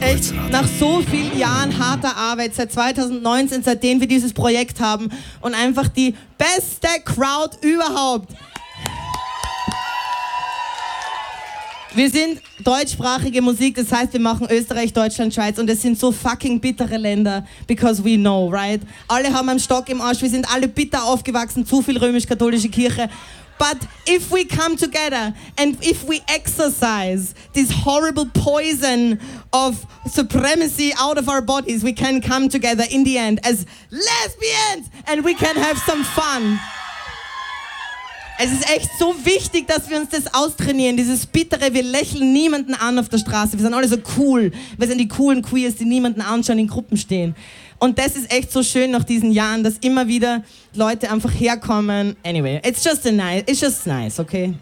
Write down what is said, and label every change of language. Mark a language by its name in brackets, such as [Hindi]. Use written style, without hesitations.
[German] Echt, nach so vielen Jahren harter Arbeit, seit 2019, seitdem wir dieses Projekt haben und einfach die beste Crowd überhaupt. Wir sind deutschsprachige Musik, das heißt, wir machen Österreich, Deutschland, Schweiz und es sind so fucking bittere Länder, [English] because we know, right? [German] Alle haben einen Stock im Arsch, wir sind alle bitter aufgewachsen, zu viel römisch-katholische Kirche. [English] But if we come together and if we exercise this horrible poison of supremacy out of our bodies, we can come together in the end as lesbians and we can have some fun. [German] Es ist echt so wichtig, dass wir uns das austrainieren, dieses Bittere, wir lächeln niemanden an auf der Straße, wir sind alle so cool, wir sind die coolen Queers, die niemanden anschauen, in Gruppen stehen. Und das ist echt so schön nach diesen Jahren, dass immer wieder Leute einfach herkommen. [English] Anyway, it's just nice, okay?